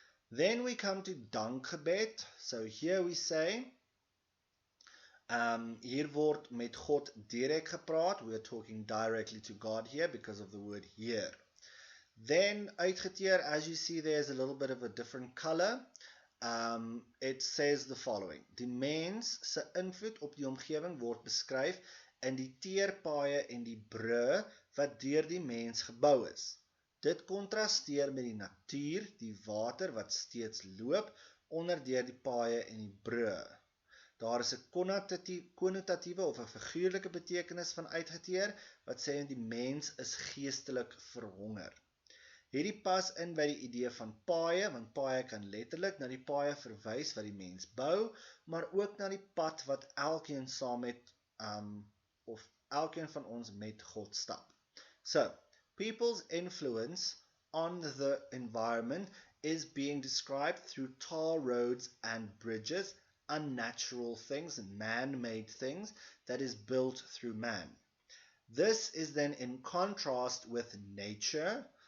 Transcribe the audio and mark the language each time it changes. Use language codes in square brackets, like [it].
[en] Then we come to Dankgebed. So here we say, [af] hier word met God direk gepraat. [en] We are talking directly to God here because of the word here. Then uitgeteer, as you see, there's a little bit of a different color. It says the following. [af] Die mens se invloed op die omgewing word beskryf in die teerpaaie en die brûe wat deur die mens gebou is. Dit kontrasteer met die natuur, die water wat steeds loop onder deur die paaie en die brûe. Daar is 'n konnotatiewe of 'n figuurlike betekenis van uitgeteer wat sê die mens is geestelik verhonger. Hierdie pas in by die idee van paaie, want paaie kan letterlik na die paaie verwys wat die mens bou, maar ook na die pad wat elkeen saam met of elkeen van ons met God stap. [en] So, people's influence on the environment is being described through tar roads and bridges, unnatural things and man-made things that is built through man. This is then in contrast with nature.